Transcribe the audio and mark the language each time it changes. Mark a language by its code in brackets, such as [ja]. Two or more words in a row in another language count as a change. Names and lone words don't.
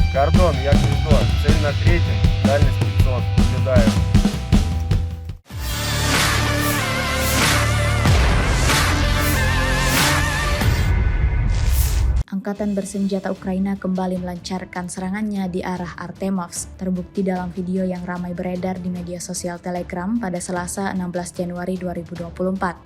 [ru] Гордон, я гнездо. Цель на третьем, дальность 500. Наблюдаю. [id] Angkatan bersenjata Ukraina kembali melancarkan serangannya di arah Artemovsk, terbukti dalam video yang ramai beredar di media sosial Telegram pada Selasa 16 Januari 2024.